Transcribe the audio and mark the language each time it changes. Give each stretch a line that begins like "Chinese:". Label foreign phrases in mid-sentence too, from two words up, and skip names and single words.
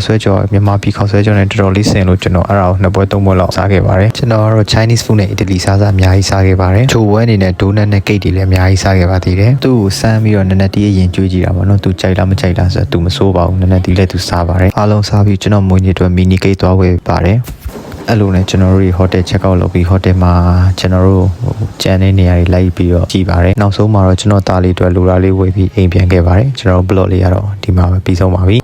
Burmese: ဆွဲကြော်မြန်မာပြည်ခေါက်ဆွဲကြော်နဲ့တော်တော်လေးဆင်လို့ကျွန်တော်အဲ့ဒါကို2ပွဲ3ပွဲလောက်စားခဲ့ပါတယ်ကျွန်တော်ကတော့
English: Chinese food
Burmese: နဲ့ Italy စားအများကြီးစားခဲ့ပါတယ်ချိုပွဲအနေနဲ့ donut နဲ့ cake တွေလည်းအများကြီးစားခဲ့ပါသေးတယ်သူ့ကိုစမ်းပြီးတော့နည်းနည်းတီးအရင်ကြွေးကြည့်တာပေါ့နော်သူကြိုက်လားမကြိုက်လားဆိုတော့သူမစိုးပါဘူးနည်းနည်းတီးလည်းသူစားပါတယ်အားလုံးစားပြီးကျွန်တော်မွေးနေ့အတွက်
English: mini cake
Burmese: သွားဝယ်ပါတယ်အဲ့လိုနဲ့ကျွန်တော်တို့
English: hotel check out
Burmese: လုပ်ပြီး hotel မှာကျွန်တော်တို့ကျန်တဲ့နေရာတွေလိုက်ပြီးတော့ကြည့်ပါတယ်နောက်ဆုံးမှာတော့ကျွန်တော်သားလေးအတွက်လိုတာလေးဝယ်ပြီးအိမ်ပြန်ခဲ့ပါတယ်ကျွန်တော်တို့ blog လေးကတော့ဒီမှာပဲပြီးဆုံးပါပြီ